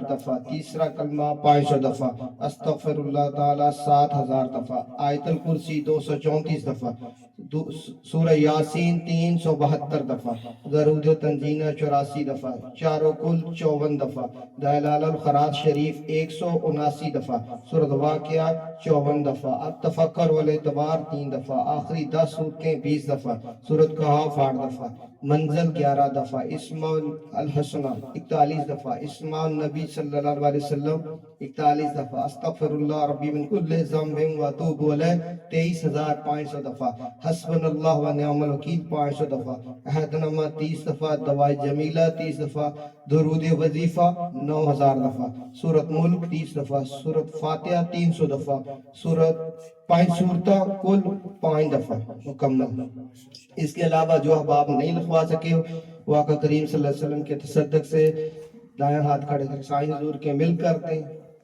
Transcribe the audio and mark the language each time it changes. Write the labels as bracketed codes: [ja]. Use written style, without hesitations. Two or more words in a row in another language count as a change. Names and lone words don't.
[ur] دفعہ، تیسرا کلمہ 500 دفعہ، استغفراللہ تعالیٰ 7000 دفعہ، آیت الکرسی 234 دفعہ، سورہ یٰسین 372 دفعہ، درود تنجینا 84 دفعہ، چاروں قل 54 دفعہ، دلال خرات شریف 179 دفعہ، سورۃ واقعہ 54 دفعہ، اب تفکر و الاعتبار 3 دفعہ، آخری 10 سورتیں 20 دفعہ، سورۃ کہف 8 دفعہ، منزل 11 دفعہ، اسماء الحسنیٰ 41 دفعہ، اسماء النبی [ar] صلى الله عليه وسلم [ur] 41 دفعہ, [ar] أستغفر الله ربي من كل ذنب وأتوب إليه [ur] 23500 دفعہ, [ar] حسبنا الله ونعم الوكيل [ur] 500 دفعہ، عہدنامہ 30 دفعہ، دوائے جمیلہ 30 دفعہ, درود وظیفہ 9000 دفعہ، سورۃ ملک 30 دفعہ، سورۃ فاتحہ 300 دفعہ، سورۃ 5 سورتا قل 5 دفعہ مکمل. اس کے علاوہ جو احباب نہیں لکھوا سکے وہ آقا کریم [ar] صلى الله عليه وسلم [ur] کے تصدق سے دائیں ہاتھ کھڑے کر کے سائیں حضور کے مل کرتے ہیں.